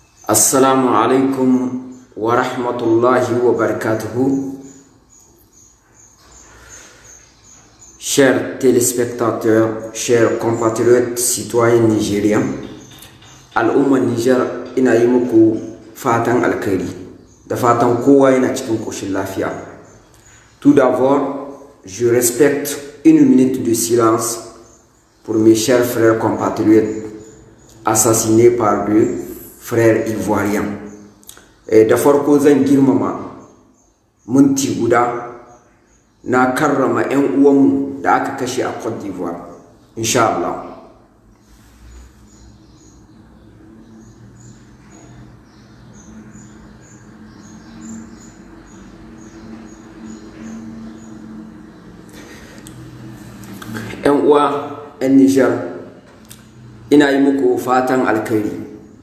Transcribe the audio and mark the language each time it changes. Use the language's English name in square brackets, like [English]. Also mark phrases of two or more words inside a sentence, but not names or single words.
[Arabic] السلام عليكم ورحمة الله وبركاته. [French] Chers téléspectateurs, chers compatriotes, citoyens nigériens, [Hausa] al'ummar Niger ina yi muku fatan alkhairi da fatan kowa yana cikin koshin lafiya. [French] Tout d'abord, je respecte une minute de silence pour mes chers frères compatriotes assassinés par deux frères ivoiriens. [Hausa] Da farko zan girmama minti guda na karrama 'yan uwanmu da aka kashe a Côte d'Ivoire, [Arabic] إن شاء الله. [Hausa] ‘Yan uwa 'yan Nijar, ina yi muku fatan alkhairi.